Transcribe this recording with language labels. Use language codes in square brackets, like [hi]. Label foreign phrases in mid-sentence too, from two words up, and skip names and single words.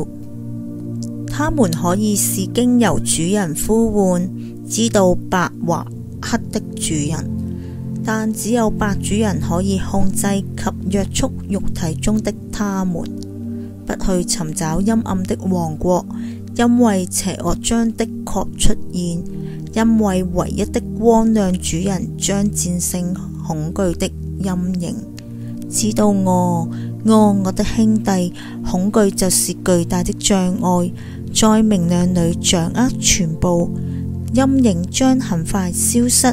[zh] 他們可以是經由主人呼喚知道白或黑的主人，但只有白主人可以控制及約束肉體中的他們，不去尋找陰暗的王國，因為邪惡將的確出現，因為唯一的光亮主人將戰勝恐懼的陰影。知道我的兄弟，恐懼就是巨大的障礙，在明亮裏掌握全部，陰影將很快消失。